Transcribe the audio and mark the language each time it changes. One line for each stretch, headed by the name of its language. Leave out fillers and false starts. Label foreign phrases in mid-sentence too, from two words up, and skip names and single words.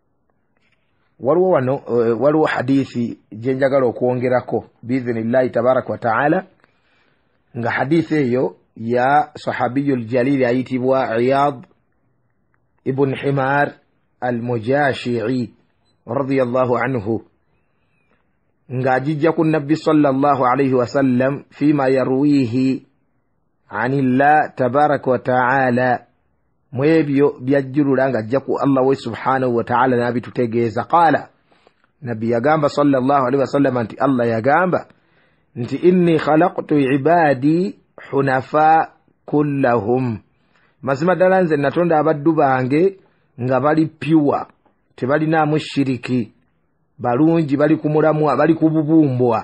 Ganda: Waliwo hadithi gye njagala okwongerako
Arabic: بإذن الله تبارك وتعالى,
Ganda: nga hadithi eyo ya
Arabic: الصحابي الجليل
Ganda: ayitibwa Iyad ibn Himar al-Mujashi'i
Arabic: رضي الله عنه,
Ganda: nga ajijja ku nabbi
Arabic: صلى الله عليه وسلم فيما يرويه عن الله تبارك وتعالى,
Ganda: mwebyo byajjulula nga ajja ku Allah we
Arabic: سبحانه وتعالى
Ganda: n'abitutegeeza. Qaala, nabbi yagamba
Arabic: صلى الله عليه وسلم
Ganda: nti Allah yagamba nti
Arabic: إني خلقت عبادي حنفاء كلهم,
Ganda: mazima ddala nze natonda abaddu bange nga bali pure, tebalinaamu shiriki, balungi, bali ku mulamwa, bali ku bubumbwa.